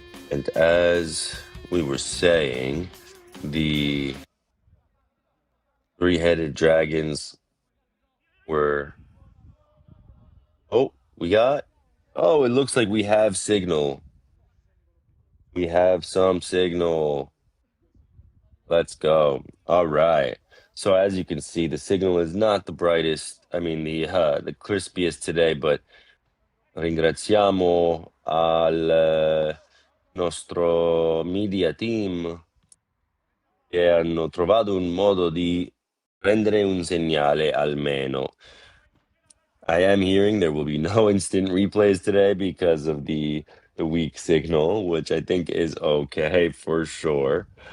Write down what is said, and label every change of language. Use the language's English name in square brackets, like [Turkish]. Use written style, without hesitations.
[English] And as we were saying, the three-headed dragons were... Oh, it looks like we have signal. We have some signal. Let's go. All right. So as you can see, the signal is not the brightest. I mean, the crispiest today, but [Italian] ringraziamo al nostro media team che hanno trovato un modo di prendere un segnale almeno. [English] I am hearing there will be no instant replays today because of the weak signal, which I think is okay for sure.